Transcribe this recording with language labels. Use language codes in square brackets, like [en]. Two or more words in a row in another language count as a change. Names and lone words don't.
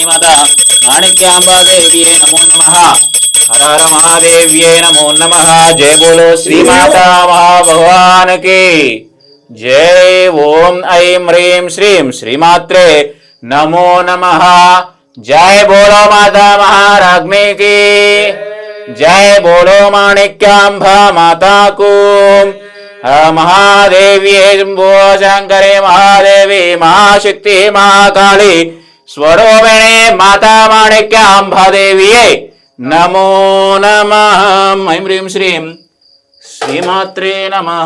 [sa] మాతా మాణిక్యాంబాదేవ్యై నమో నమః హర హర మహాదేవ్యై నమో నమః [hi] जय बोलो श्री माता महाभगवान की जय [sa] ఓం ఐం హ్రీం శ్రీం శ్రీమాత్రే నమో నమః [hi] जय बोलो माता महाराज्ञी की जय बोलो माणिक्यांबा माताकु [sa] महादेवी शंभो शंकरे महादेवी महाशक्ति महाकाली स्वरूपिणी माता माणिक्यांबादेवी नमो नमः। ऐं ह्रीं श्रीं श्रीमात्रे नमः।